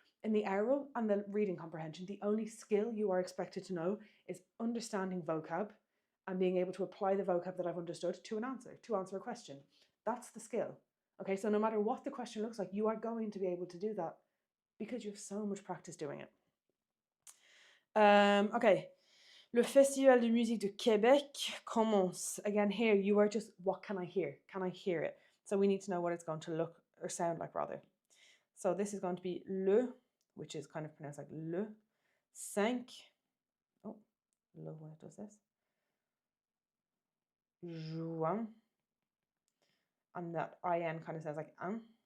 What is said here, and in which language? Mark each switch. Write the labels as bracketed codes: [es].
[en] In the Aural and the reading comprehension, the only skill you are expected to know is understanding vocab and being able to apply the vocab that I've understood to an answer, to answer a question. That's the skill. Okay, so no matter what the question looks like, you are going to be able to do that because you have so much practice doing it. [fr] Okay, le Festival de musique de Québec commence. [en] Again, here you are just, what can I hear? Can I hear it? So we need to know what it's going to look or sound like, rather. So this is going to be le, which is kind of pronounced like le, 5. Oh, le, when it does this. Juin. And that IN kind of sounds like an.